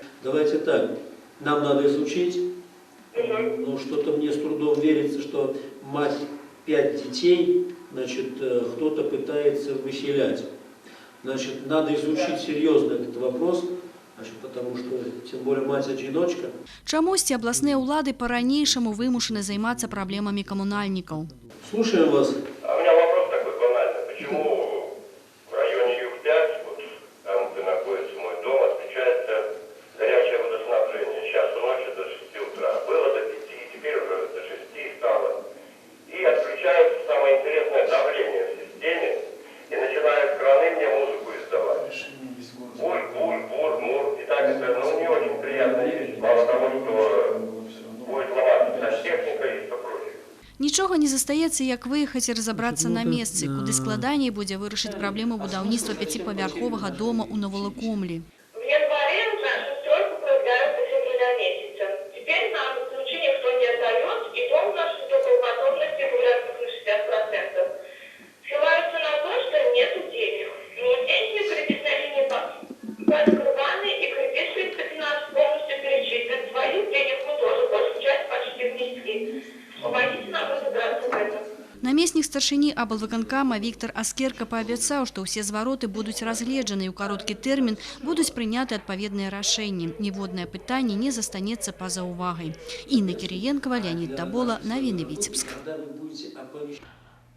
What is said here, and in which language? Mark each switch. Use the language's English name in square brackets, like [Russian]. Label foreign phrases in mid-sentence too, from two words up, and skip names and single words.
[Russian] Давайте так, нам надо изучить. Ну, что-то мне с трудом верится, что мать 5 детей, значит, кто-то пытается выселять. Значит, надо изучить серьезно этот вопрос, значит, потому что, тем более, мать-одиночка. [Belarusian] Чамусьці абласныя ўлады па-ранейшаму вымушаны займацца праблемамі камунальнікаў. [Russian] Слушаем вас. А у меня вопрос такой банальный. Почему в районе Юг-5, вот там, где находится мой дом, отключается горячее водоснабжение? Сейчас ночью до 6 утра. Было до 5, теперь уже до 6 стало. И отключается самое интересное давление в системе. И начинают краны мне музыку издавать. Буль, буль, бур, мур. И так это, ну, не очень приятно есть. Мало того, что будет ломаться техника и все прочее. [Belarusian] Нічога не застаецца, як выехаць і разабрацца на месцы, куды складаней будзе вырашыць праблему будаўніцтва 5-павярховага дома ў Новолокомлі. [Russian] В январе нашу стройку продляют до февраля месяца. Теперь нам ключи никто не отдает, и дом наш только в готовности гуляет на 60%. Ссылаются на то, что нет денег. Но деньги кредитной линии подкрываны, и кредит 15 полностью перечислен. Своих денег мы тоже большую часть почти внесли. Помогите нам разобраться в этом. [Belarusian] Намеснік старшыні аблвыканкама Віктор Аскерка паабяцаў, што ўсе звароты будуць разгледжаны і ў кароткі тэрмін будуць прыняты адпаведныя рашэнні. Ніводнае пытанне не застанецца па-за увагай. Інна Кірыенкава, Леонид Табола, навіны Віцебск.